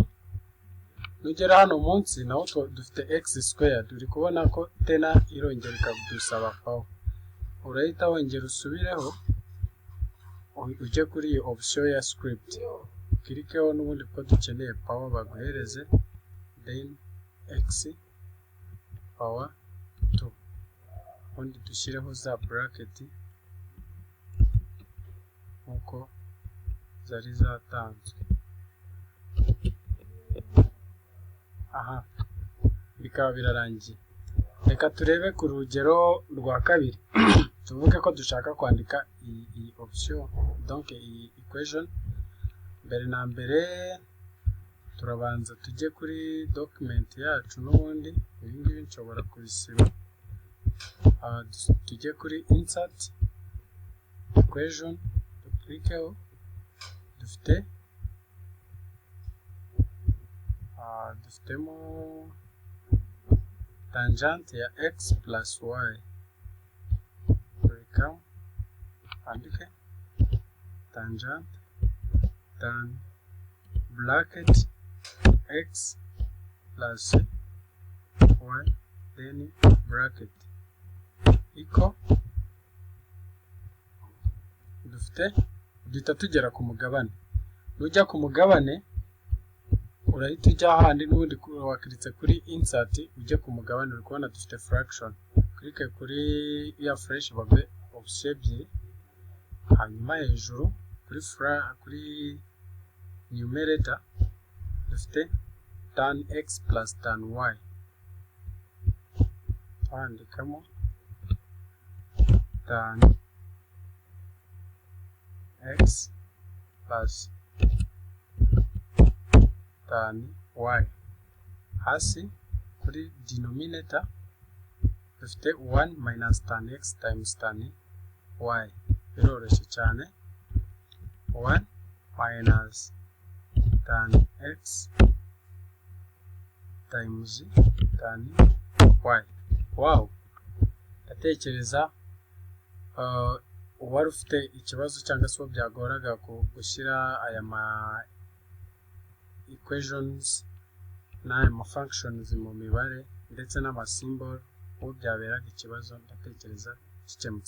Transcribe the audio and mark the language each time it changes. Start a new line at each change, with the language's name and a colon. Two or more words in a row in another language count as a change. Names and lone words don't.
Kinyarwanda: Nugera hano munsi naho dufite
English: x squared.
Kinyarwanda: Uri kubona ko tena irongera ikadusaba power. Urahita wongera usubireho ujye kuri iyi option ya script, kirikeho n'ubundi ko dukeneye power baguhereze,
English: then x power 2,
Kinyarwanda: ubundi dushyireho za bracket nkuko zari zatanzwe. Bikaba birarangiye. Reka turebe ku rugero rwa kabiri. Tuvuge ko dushaka kwandika iyi option, donc iyi equation. Mbere na mbere turabanza tujye kuri document yacu, n'ubundi ibingibi nshobora kubisiba. Tujye kuri
English: insert equation,
Kinyarwanda: duklikeho.
English: Dufitemo tangent ya x plus y. Andike tangent tan bracket x plus y, then bracket equal.
Kinyarwanda: Duhita tugera ku mugabane. Nujya ku mugabane urahita ujya ahandi, n'ubundi wakiritse kuri insert ujye ku mugabane. Uri kubona dufite fraction, klike kuri ya fresh bagwe option ebyiri. Hanyuma hejuru kuri numerator dufite
English: tan x plus tan y. Twandikamo tan x plus tan y.
Kinyarwanda: Hasi kuri
English: denominator dufite 1 minus tan x times tan y.
Kinyarwanda: biroroshye cyane.
English: 1 minus tan x times tan y.
Kinyarwanda: Wow, ndatekereza uwari ufite ikibazo cyangwa se byagoraga gushyira aya ma equations n'aya functions mu mibare ndetse n'ama symbol, uwo byaberaga ikibazo ndatekereza gikemutse.